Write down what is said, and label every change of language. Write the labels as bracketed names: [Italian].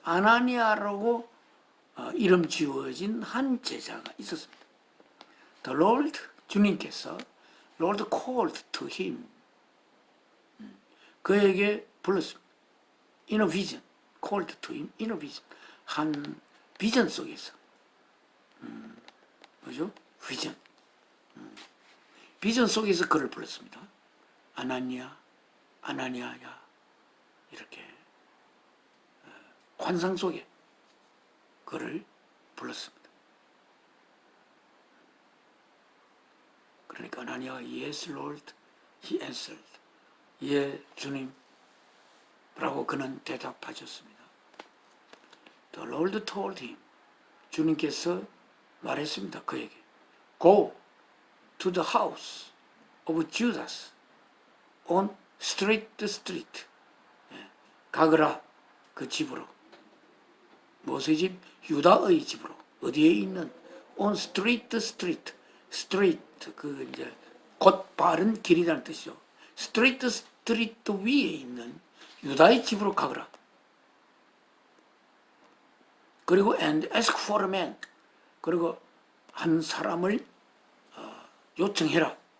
[Korean] 아나니아라고 이름 지어진 한 제자가 있었습니다. [English] The Lord, [Korean] 주님께서 [English] Lord called to him. [Korean] 그에게 불렀습니다. [English] In a vision. Called to him in a vision. [Korean] 한 비전 속에서. 뭐죠? 비전. 비전 속에서 그를 불렀습니다. 아나니아, 아나니아야. 이렇게 환상 속에 그를 불렀습니다. 그러니까 아나니아가 [English] Yes, Lord, he answered. [Korean] 예, 주님. 라고 그는 대답하셨습니다. [English] The Lord told him. [Korean] 주님께서 말했습니다. 그에게. [English] Go to the house of Judas on street. [Korean] 가거라 그 집으로. 무엇의 집? 유다의 집으로. 어디에 있는? [English] on street. [Korean] street 그 이제 곧 바른 길이라는 뜻이죠. street 위에 있는 유다의 집으로 가거라. 그리고 [English] and ask for a man. [Korean] 그리고 한 사람을 요청해라.